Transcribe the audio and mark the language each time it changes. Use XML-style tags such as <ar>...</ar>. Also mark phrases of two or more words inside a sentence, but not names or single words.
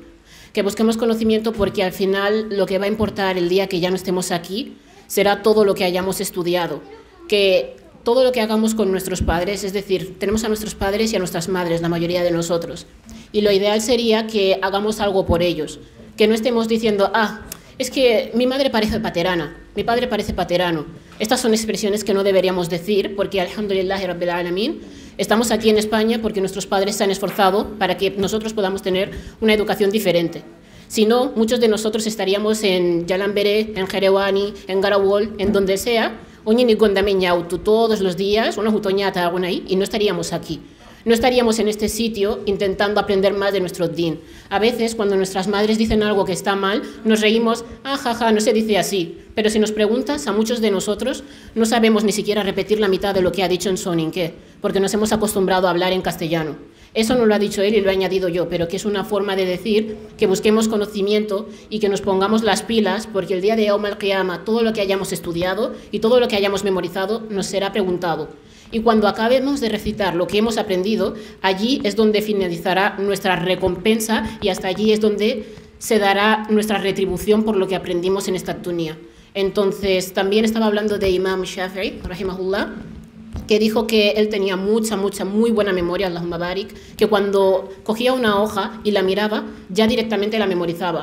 <es>Que busquemos conocimiento porque al final lo que va a importar el día que ya no estemos aquí será todo lo que hayamos estudiado, que todo lo que hagamos con nuestros padres, es decir, tenemos a nuestros padres y a nuestras madres, la mayoría de nosotros, y lo ideal sería que hagamos algo por ellos, que no estemos diciendo, es que mi madre parece paterana, mi padre parece paterano. Estas son expresiones que no deberíamos decir porque,</es> <ar>الحمد لله رب العالمين,</ar> <es>estamos aquí en España porque nuestros padres se han esforzado para que nosotros podamos tener una educación diferente. Si no, muchos de nosotros estaríamos en Yalamberé, en Jerewani, en Garawol, en donde sea, todos los días, una jutoñata ahí, y no estaríamos aquí. no estaríamos en este sitio intentando aprender más de nuestro din. A veces, cuando nuestras madres dicen algo que está mal, nos reímos, jaja, no se dice así. Pero si nos preguntas, a muchos de nosotros no sabemos ni siquiera repetir la mitad de lo que ha dicho en soninké, porque nos hemos acostumbrado a hablar en castellano. Eso no lo ha dicho él y lo he añadido yo, pero que es una forma de decir que busquemos conocimiento y que nos pongamos las pilas, porque el día de</es> <ar>يوم القيامة</ar> <es>todo lo que hayamos estudiado y todo lo que hayamos memorizado nos será preguntado. Y cuando acabemos de recitar lo que hemos aprendido, allí es donde finalizará nuestra recompensa y hasta allí es donde se dará nuestra retribución por lo que aprendimos en esta dunya. Entonces, también estaba hablando de Imam Shafi'i, rahimahullah, que dijo que él tenía muy buena memoria,</es> <ar>اللهم بارك,</ar> <es>que cuando cogía una hoja y la miraba, ya directamente la memorizaba.</es>